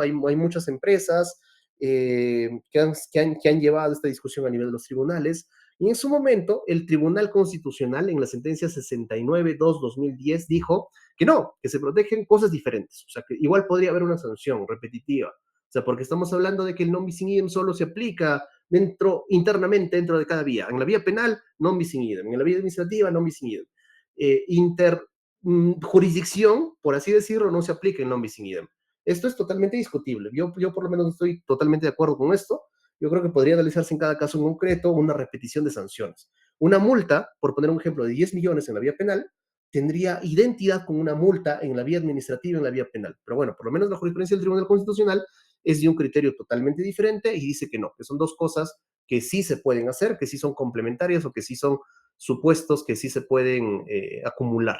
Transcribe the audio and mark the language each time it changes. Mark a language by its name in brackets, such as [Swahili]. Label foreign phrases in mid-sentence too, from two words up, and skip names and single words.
[Spanish] Hay muchas empresas que han llevado esta discusión a nivel de los tribunales, y en su momento el Tribunal Constitucional en la sentencia 69-2-2010 dijo que no, que se protegen cosas diferentes, o sea, que igual podría haber una sanción repetitiva, o sea, porque estamos hablando de que el [Latin] non bis in idem [Spanish] solo se aplica internamente dentro de cada vía. En la vía penal, [Latin] non bis in idem. [Spanish] En la vía administrativa, [Latin] non bis in idem. [Spanish] Jurisdicción, por así decirlo, no se aplica en [Latin] non bis in idem. [Spanish] Esto es totalmente discutible. Yo por lo menos estoy totalmente de acuerdo con esto. Yo creo que podría analizarse en cada caso en concreto una repetición de sanciones. Una multa, por poner un ejemplo, de 10 millones en la vía penal, tendría identidad con una multa en la vía administrativa y en la vía penal. Pero bueno, por lo menos la jurisprudencia del Tribunal Constitucional es de un criterio totalmente diferente y dice que no, que son dos cosas que sí se pueden hacer, que sí son complementarias o que sí son supuestos que sí se pueden acumular.